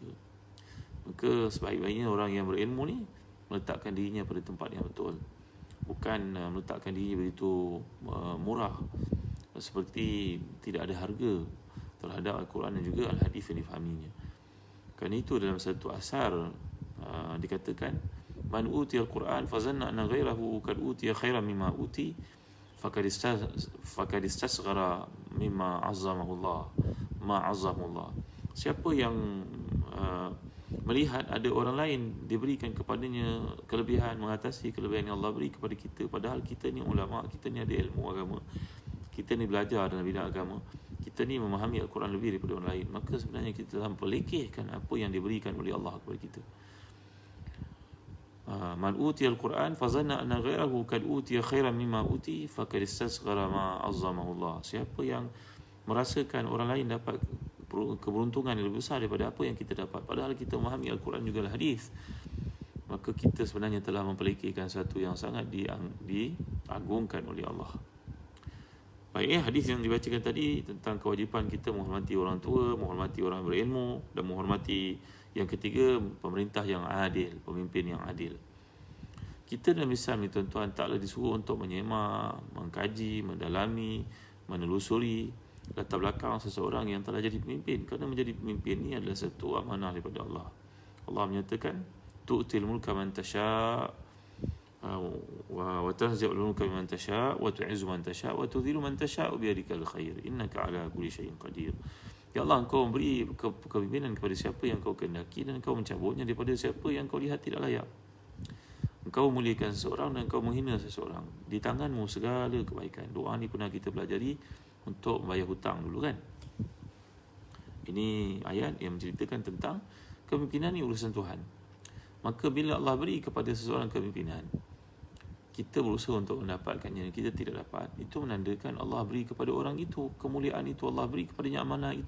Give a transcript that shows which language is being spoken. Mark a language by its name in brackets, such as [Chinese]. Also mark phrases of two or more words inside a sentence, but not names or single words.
[Malay] Maka sebaik-baiknya orang yang berilmu ni meletakkan dirinya pada tempat yang betul, bukan meletakkan dirinya begitu murah, seperti tidak ada harga terhadap Al-Quran dan juga Al-Hadis yang difahaminya. Kerana itu dalam satu asar dikatakan, [Arabic] من أوتي القرآن فظن أن غيره قد أوتي خيرا مما أوتي فقد استصغر مما عظمه الله ما عظم الله. [Malay] Siapa yang melihat ada orang lain diberikan kepadanya kelebihan mengatasi kelebihan yang Allah beri kepada kita, padahal kita ni ulama, kita ni ada ilmu agama, kita ni belajar dalam bidang agama, kita ni memahami Al-Quran lebih daripada orang lain, maka sebenarnya kita telah memperlekehkan apa yang diberikan oleh Allah kepada kita. [Arabic] من أوتي القرآن فظن أن غيره قد أوتي خيرا مما أوتي فقد استصغر ما عظمه الله. [Malay] Siapa yang merasakan orang lain dapat keberuntungan yang lebih besar daripada apa yang kita dapat, padahal kita memahami Al-Quran juga hadis, maka kita sebenarnya telah memperlekehkan satu yang sangat diagungkan oleh Allah. Baik, hadis yang dibacakan tadi tentang kewajipan kita menghormati orang tua, menghormati orang berilmu, dan menghormati yang ketiga, pemerintah yang adil, pemimpin yang adil. Kita dalam Islam ni tuan-tuan taklah disuruh untuk menyemak, mengkaji, mendalami, menelusuri latar belakang seseorang yang telah jadi pemimpin, kerana menjadi pemimpin ni adalah satu amanah daripada Allah. Allah menyatakan, [Arabic] تؤتي الملك من تشاء وتنزع الملك من تشاء وتعز من تشاء وتذل من تشاء بيدك الخير إنك على كل شيء قدير. [Malay] Ya Allah, engkau memberi kepemimpinan kepada siapa yang kau kehendaki, dan engkau mencabutnya daripada siapa yang kau lihat tidak layak. Engkau muliakan seseorang dan engkau menghina seseorang. Di tanganmu segala kebaikan. Doa ni pernah kita pelajari untuk membayar hutang dulu kan. Ini ayat yang menceritakan tentang kepimpinan ni urusan Tuhan. Maka bila Allah beri kepada seseorang kepimpinan, kita berusaha untuk mendapatkannya, kita tidak dapat, itu menandakan Allah beri kepada orang itu kemuliaan itu, Allah beri kepadanya amanah itu.